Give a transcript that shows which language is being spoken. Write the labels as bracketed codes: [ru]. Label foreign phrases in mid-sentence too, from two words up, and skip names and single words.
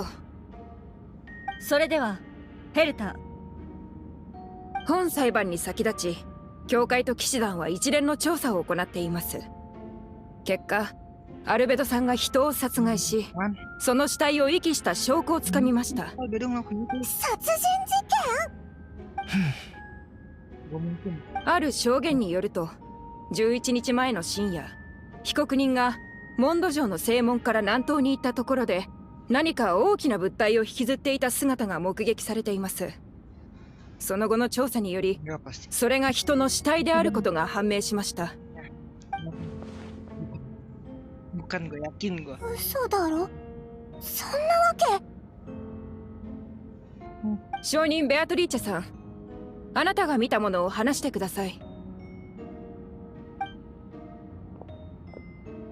[ja] それではヘルター。本裁判に先立ち、教会と騎士団は一連の調査を行っています。結果、アルベドさんが人を殺害し、 Man, その死体を遺棄した証拠をつかみました。 [id] Albedo ngelakuin itu. [ja] 殺人事 [id] Gak mungkin. [ja] ある証言によると、11日前の深夜、被告人がモンド城の正門から南東に行ったところで、何か大きな物体を引きずっていた姿が目撃されています。その後の調査により、 [id] Enggak pasti. [ja] それが人の死体であることが判明しました。 [id] Bukan, gue yakin gue. [ja] 件？嘘だろ？そんなわけ？証人ベアトリーチェさん、あなたが見たものを話してください。